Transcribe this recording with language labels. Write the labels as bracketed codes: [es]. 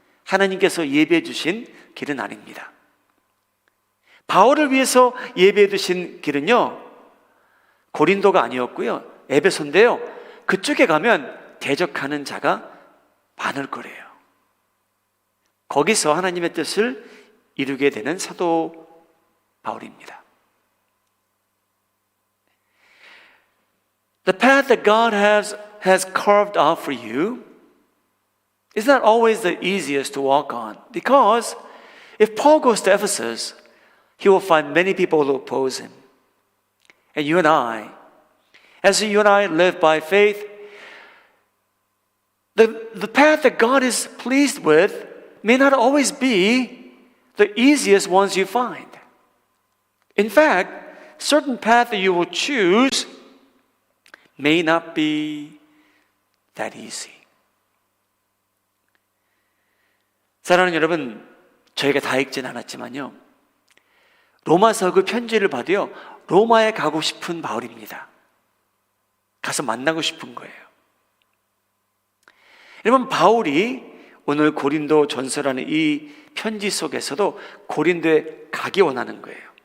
[ko] 하나님께서 예비해 주신 길은 아닙니다. 바울을 위해서 예비해 두신 길은요, 고린도가 아니었고요, 에베소인데요. 그쪽에 가면 대적하는 자가 많을 거래요. 거기서 하나님의 뜻을 이루게 되는 사도 바울입니다. [en] The path that God has carved out for you is not always the easiest to walk on, because if Paul goes to Ephesus, he will find many people who oppose him. And you and I, as you and I live by faith, the path that God is pleased with may not always be the easiest ones you find. In fact, certain path that you will choose may not be that easy. [ko] 사랑하는 여러분, 저희가 다 읽진 않았지만요, 로마서 그 편지를 봐도요, 로마에 가고 싶은 바울입니다. 가서 만나고 싶은 거예요. 여러분, 바울이 오늘 고린도 전서라는 이 편지 속에서도 고린도에 가기 원하는 거예요.